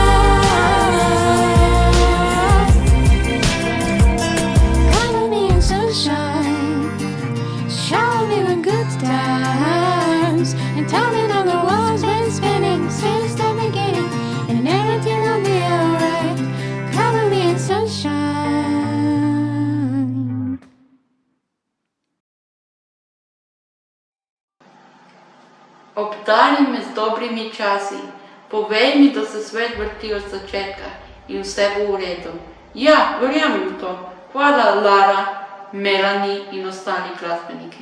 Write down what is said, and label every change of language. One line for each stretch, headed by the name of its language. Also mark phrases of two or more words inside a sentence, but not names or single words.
English: Color me in sunshine, shower me with good times, and tell me that the world's been spinning since the beginning, and everything will be alright. Color me in sunshine.
Slovenian: Obdari me z dobrimi časi, povej mi, da se svet vrti od začetka in vse bo v redu. Ja, verjamem v to. Hvala Lara, Melanie in ostali glasbeniki.